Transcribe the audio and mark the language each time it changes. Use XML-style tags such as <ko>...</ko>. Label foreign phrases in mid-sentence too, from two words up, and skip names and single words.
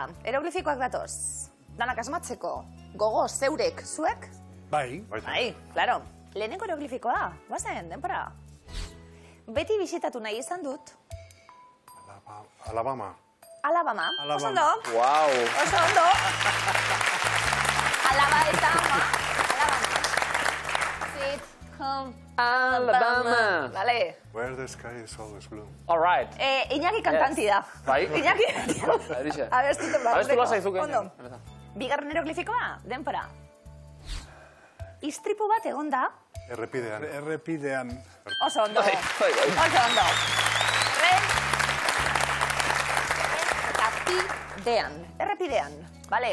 <eu>Eroglifikoak datoz. Danak asmatzeko. Gogo, zeurek, zuek? Bai. Bai, claro. Lehenengo eroglifikoa, bazen, denpora. Beti bisitatu nahi izan dut. Alabama. Alabama. Oso ondo. Wow. Oso ondo. Alaba eta ama. Alabama.</eu> <en>Sweet home Alabama. Vale. Where the sky is always blue. All right.</en> <eu>Iñaki kantanti da. Bai? Iñaki. Erixe. Abestu lazaizuke. Ondo. Bigarren eroglifikoa, denpora. Istripu bat egon da. Errepidean. Errepidean. Oso ondo. Bai. Oso ondo. Errepidean. Vale.</eu>